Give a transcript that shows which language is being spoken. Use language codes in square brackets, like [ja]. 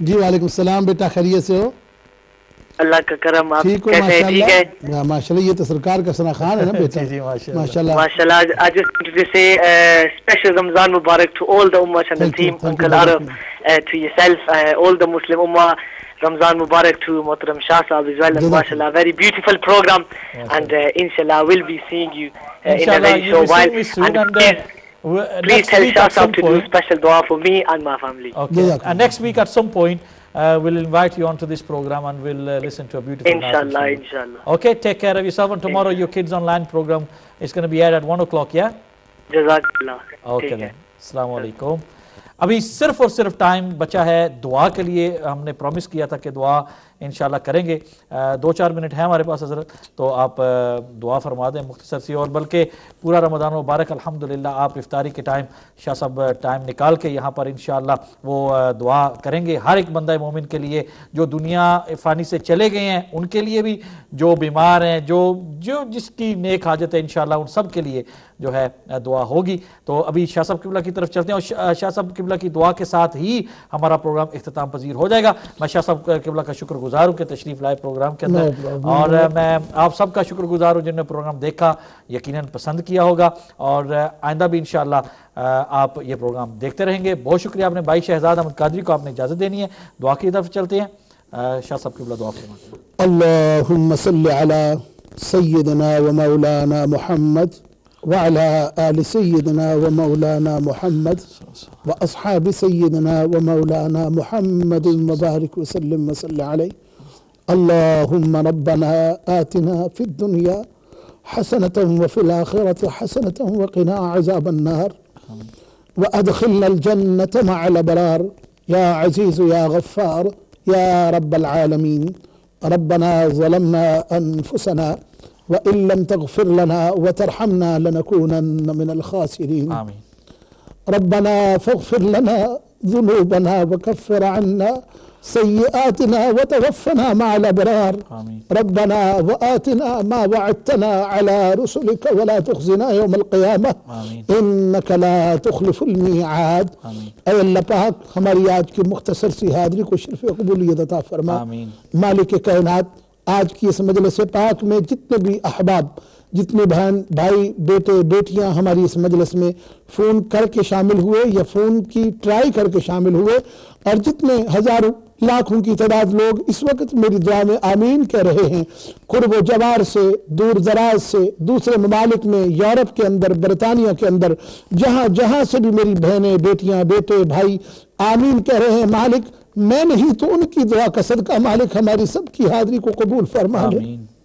[ur] جی وعلیکم السلام بیٹا، خیریت سے ہو؟ اللہ کا کرم. آپ ٹھیک ہو؟ ٹھیک ہے ماشاءاللہ. یہ تو سرکار کا ثنا خان ہے نا بیٹا. جی ماشاءاللہ. [en] I just wanted to say special Ramzan Mubarak to all the Ummah and the team, Uncle Arif, to yourself, all the Muslim Ummah. Ramzan Mubarak to Muhtaram Shah Sahab as well. And mashallah, very beautiful program, and inshallah we'll be seeing you in a very short while. And please tell Shah Sahab to do special dua for me and my family. Okay. And next week at some point we'll invite you onto this program and we'll listen to a beautiful inshallah, inshallah. Okay, take care of yourself, and tomorrow your Kids Online program is going to be aired at 1 o'clock, yeah? Jazakallah. Okay then. Assalamu alaikum. [ur] ابھی صرف اور صرف time بچا ہے دعا کے لیے. ہم نے پرومس کیا تھا کہ دعا انشاءاللہ کریں گے. 2-4 منٹ ہیں ہمارے پاس حضرت، تو آپ دعا فرما دیں مختصر سی. اور بلکہ پورا رمضان مبارک الحمدللہ آپ افطاری کے ٹائم شاہ صاحب ٹائم نکال کے یہاں پر انشاءاللہ وہ دعا کریں گے ہر ایک بندہ مومن کے لیے، جو دنیا فانی سے چلے گئے ہیں ان کے لیے بھی، جو بیمار ہیں، جو جس کی نیک حاجت ہے انشاءاللہ ان سب کے لیے جو ہے دعا ہوگی. تو ابھی شاہ صاحب قبلہ کی طرف چلتے ہیں، اور شاہ صاحب قبلہ کی دعا کے ساتھ ہی ہمارا پروگرام اختتام پذیر ہو جائے گا. میں شاہ صاحب قبلہ کا شکر گزار ہوں کہ تشریف لائے پروگرام کے اندر، اور میں آپ سب کا شکر گزار ہوں جن نے پروگرام دیکھا، یقیناً پسند کیا ہوگا، اور آئندہ بھی انشاءاللہ آپ یہ پروگرام دیکھتے رہیں گے. بہت شکریہ. آپ نے بھائی شہزاد احمد قادری کو آپ نے اجازت دینی ہے. دعا کی طرف چلتے ہیں. شاہ صاحب قبلہ دعا فرمائیں. [ar] اللہم صلی علی سیدنا و مولانا محمد وعلى آل سيدنا ومولانا محمد وأصحاب سيدنا ومولانا محمد وبارك وسلم وصل عليه. اللهم ربنا آتنا في الدنيا حسنة وفي الآخرة حسنة وقنا عذاب النار وأدخلنا الجنة مع الأبرار يا عزيز يا غفار يا رب العالمين. ربنا ظلمنا أنفسنا وإن لم تغفر لنا وترحمنا لنكونن من الخاسرين. آمين. ربنا فاغفر لنا ذنوبنا وكفر عنا سيئاتنا وتوفنا مع الأبرار ربنا وآتنا ما وعدتنا على رسلك ولا تخزنا يوم القيامة إنك لا تخلف الميعاد. [ur] اے اللہ پاک ہماری آج کی مختصر سی حاضری کو شرف قبولیت عطا فرما. مالک کائنات آج کی اس مجلس پاک میں جتنے بھی احباب، جتنے بہن بھائی بیٹے بیٹیاں ہماری اس مجلس میں فون کر کے شامل ہوئے یا فون کی ٹرائی کر کے شامل ہوئے، اور جتنے ہزاروں لاکھوں کی تعداد لوگ اس وقت میری دعا میں آمین کہہ رہے ہیں، قرب و جوار سے، دور دراز سے، دوسرے ممالک میں، یورپ کے اندر، برطانیہ کے اندر، جہاں جہاں سے بھی میری بہنیں بیٹیاں بیٹے بھائی آمین کہہ رہے ہیں، مالک میں نہیں تو ان کی دعا کا صدقہ مالک ہماری سب کی حاضری کو قبول فرما لے.